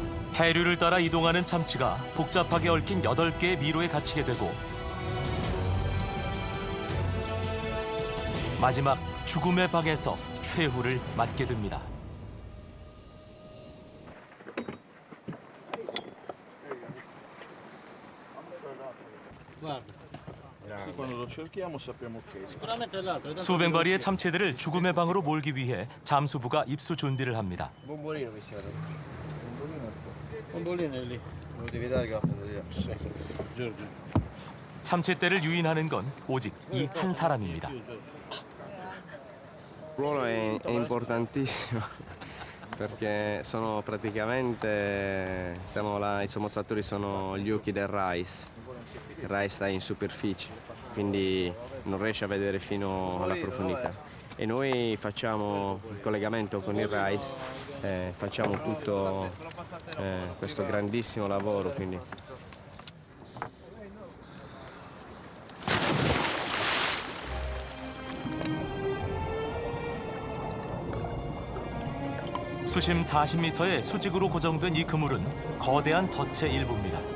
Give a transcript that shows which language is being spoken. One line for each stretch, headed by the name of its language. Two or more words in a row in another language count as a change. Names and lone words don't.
Korean: 해류를 따라 이동하는 참치가 복잡하게 얽힌 8개의 미로에 갇히게 되고 마지막 죽음의 방에서 최후를 맞게 됩니다.
Italian: Quando lo cerchiamo sappiamo che
Korean: 수백 마리의 참치들을 죽음의 방으로 몰기 위해 잠수부가 입수 준비를 합니다.
Italian: bombolino mi serve. Bombolino è qua. Bombolino è lì. Me lo devi dare che la prendo io. Sì. Giorgio.
Korean: 참치떼를 유인하는 건 오직 이 한 사람입니다.
Italian: Il ruolo è importantissimo perché sono praticamente, i sommozzatori sono gli occhi del RAIS. Il RAIS sta in superficie, quindi non riesce a vedere fino alla profondità. E noi facciamo il collegamento con il RAIS, facciamo tutto questo grandissimo lavoro. Quindi.
Korean: 수심 40m의 수직으로 고정된 이 그물은 거대한 덫의 일부입니다.